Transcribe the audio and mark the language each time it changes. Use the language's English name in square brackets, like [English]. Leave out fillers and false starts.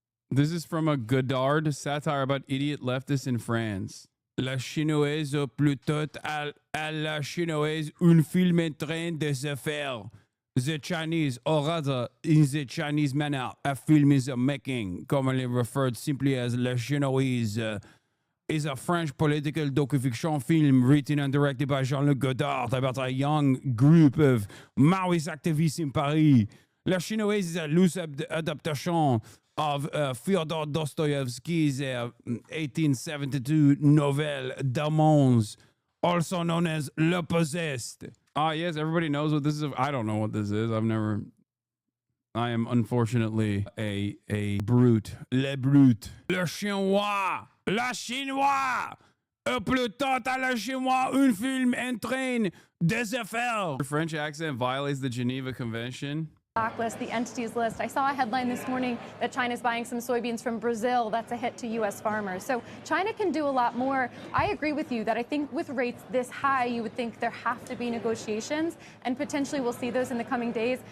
[English] This is from a Godard satire about idiot leftists in France. [French] La chinoise a plutôt à la chinoise un film en train de se faire. [English] The Chinese, or rather, in the Chinese manner, a film is a making, commonly referred simply as La Chinoise, is a French political docufiction film written and directed by Jean-Luc Godard about a young group of Maoist activists in Paris. La Chinoise is a loose adaptation of Fyodor Dostoevsky's 1872 novel Demons, also known as Le Possessed. Yes, everybody knows what this is. I don't know what this is. I am unfortunately a brute. [French] Le brute. Le chinois. La chinois. Plutôt à la chinois un film en train de se faire. [English] Your French accent violates the Geneva Convention. Blacklist, the entities list. I saw a headline this morning that China's buying some soybeans from Brazil. That's a hit to U.S. farmers. So China can do a lot more. I agree with you that I think with rates this high, you would think there have to be negotiations, and potentially we'll see those in the coming days.